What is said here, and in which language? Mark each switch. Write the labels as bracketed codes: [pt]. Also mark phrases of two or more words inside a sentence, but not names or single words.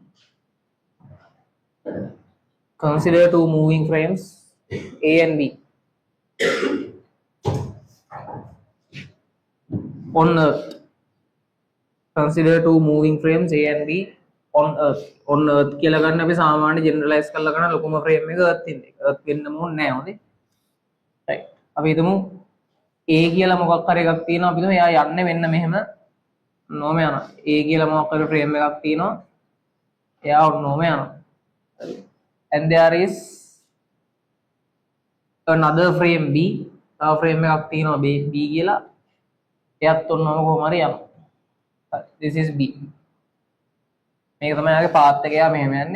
[en] Consider two moving frames A and B on Earth. Consider two moving frames A and B on Earth. On Earth [si] කියලා ගන්න අපි සාමාන්‍ය ජෙනරලයිස් කරලා ගන්න ලොකුම ෆ්‍රේම් එක Earth ඉන්නේ. Earth වෙන්න ඕනේ නැහැ හොඳේ. right. අපි හිතමු A කියලා මොකක් හරි එකක් තියෙනවා. අපි හිතමු එයා යන්නේ මෙන්න මෙහෙම නොම යනවා. A කියලා මොකක් හරි ෆ්‍රේම් එකක් තියෙනවා. එයා නොම යනවා. [en] and there is another frame B. [si] තව ෆ්‍රේම් එකක් තියෙනවා B කියලා. එයාත් ඔන්නම කොහොම හරි යනවා. [en] this is B. [si] මේක තමයි යාගේ පාත් එක. එයා මෙහෙම යන්නේ.